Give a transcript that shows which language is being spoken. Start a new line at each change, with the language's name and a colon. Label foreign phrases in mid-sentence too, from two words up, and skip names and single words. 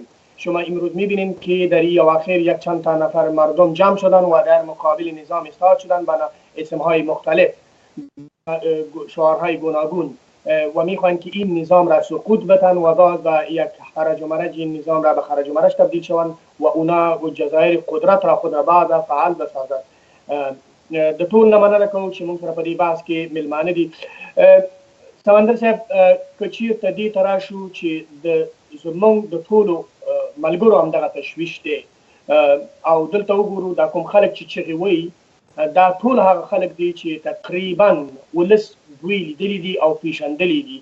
Persian: شما امروز میبینید که در این اواخر یک چند تا نفر مردم جمع شدن و در مقابل نظام ایستاد شدن با اسمهای مختلف شعارهای گوناگون و میخواهند که این نظام را سقوط بدن و باز با یک خرج و مرج این نظام را به خرج و مرج تبدیل شوند و اونا و جزایر قدرت را خود را بعد فعال بسازد.
Pashto: د ټول نه مننه کوم چې موږ سره په دې بحث کې میلمانه دي. سمندر صاحب که چېرته دې ته راشو چې زموږ د ټولو ملګرو همدغه تشویش دی او دلته وګورو دا کوم خلک چې چغې وایي دا ټول هغه خلک دي چې تقریبا ولس دوی لیدلي دي او پیژندلي دي.